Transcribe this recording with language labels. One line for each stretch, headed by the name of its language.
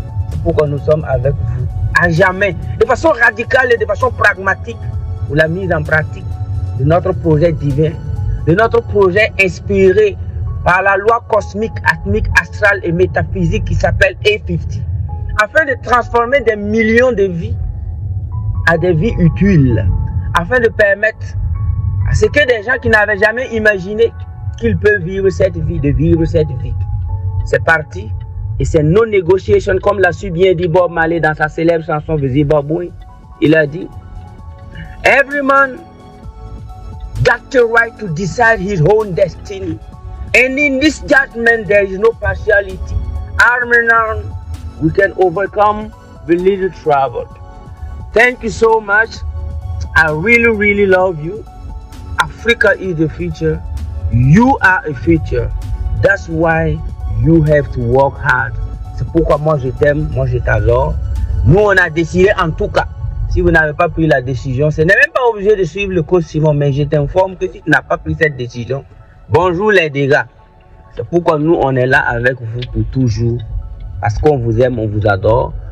French: C'est pourquoi nous sommes avec vous à jamais, de façon radicale et de façon pragmatique, pour la mise en pratique de notre projet divin, de notre projet inspiré par la loi cosmique, atmique, astrale et métaphysique qui s'appelle A50, afin de transformer des millions de vies à des vies utiles, afin de permettre à ce que des gens qui n'avaient jamais imaginé qu'ils peuvent vivre cette vie, de vivre cette vie. C'est parti, et c'est
English: no negotiation,
French: comme l'a su bien dit Bob Marley dans sa célèbre chanson Zimbabwe. Il a dit:
English: Every man got the right to decide his own destiny. And in this judgment, there is no partiality. Arm in arm, we can overcome the little trouble. Thank you so much. I really love you. Africa is the future. You are a future. That's why you have to work hard.
French: C'est pourquoi moi je t'aime, moi je t'adore. Nous on a décidé en tout cas, si vous n'avez pas pris la décision, ce n'est même pas obligé de suivre le coach Simon, mais je t'informe que si tu n'as pas pris cette décision, bonjour les dégâts. C'est pourquoi nous on est là avec vous pour toujours. Parce qu'on vous aime, on vous adore.